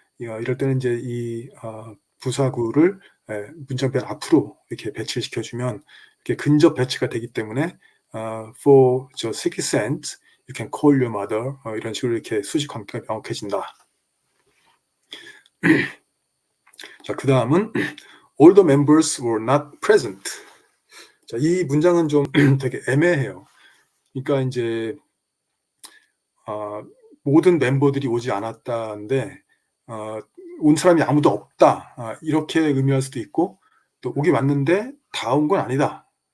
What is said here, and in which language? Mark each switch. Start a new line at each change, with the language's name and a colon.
Korean: 이럴 때는 이제 이 부사구를 문장변 앞으로 이렇게 배치를 시켜주면 이렇게 근접 배치가 되기 때문에 for just 60 cents you can call your mother 이런 식으로 이렇게 수식 관계가 명확해진다.
English: 자, 그 다음은 all the members were not present.
Korean: 자, 이 문장은 좀 되게 애매해요. 그러니까 이제 모든 멤버들이 오지 않았다는데 온 사람이 아무도 없다. 이렇게 의미할 수도 있고, 또 오긴 왔는데 다 온 건 아니다.